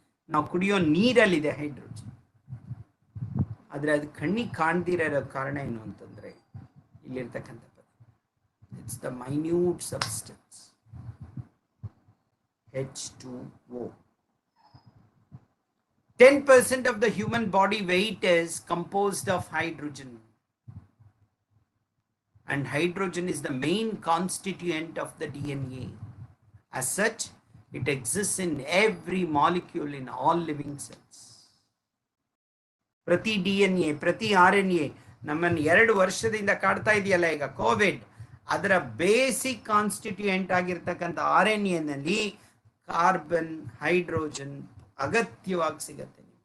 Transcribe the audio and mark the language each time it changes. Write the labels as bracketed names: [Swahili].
[Kannada] ನಾವು ಕುಡಿಯೋ ನೀರಲ್ಲಿದೆ ಹೈಡ್ರೋಜನ್. ಆದರೆ ಅದು ಕಣ್ಣಿಗೆ ಕಾಣ್ದಿರೋ ಕಾರಣ ಏನು ಅಂತಂದರೆ ಇಲ್ಲಿರ್ತಕ್ಕಂಥ [English] it's the minute substance [Kannada] H2O. [English] 10% of the human body weight is composed of hydrogen. And hydrogen is the main constituent of the DNA. As such, it exists in every molecule in all living cells. [Kannada] ಪ್ರತಿ DNA, ಪ್ರತಿ RNA ನಮ್ಮನ್ನು 2 ವರ್ಷದಿಂದ ಕಾಡ್ತಾ ಇದೆಯಲ್ಲ ಈಗ Covid, ಅದರ basic constituent ಆಗಿರ್ತಕ್ಕಂಥ RNA ನಲ್ಲಿ ಕಾರ್ಬನ್, ಹೈಡ್ರೋಜನ್ ಅಗತ್ಯವಾಗಿ ಸಿಗತ್ತೆ.